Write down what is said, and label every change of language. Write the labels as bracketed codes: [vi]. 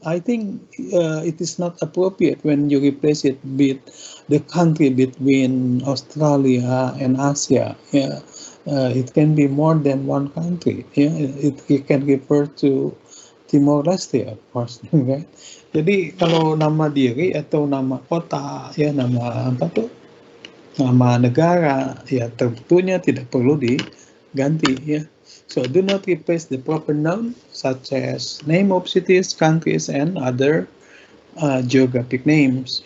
[en] I think it is not appropriate when you replace it with the country between Australia and Asia. Yeah, it can be more than one country. Yeah, it can refer to Timor Leste, of course. Right? [id] Jadi kalau nama diri atau nama kota, ya nama apa tuh? Nama negara, ya tentunya tidak perlu diganti, ya. [en] So do not replace the proper noun such as name of cities, countries, and other geographic names.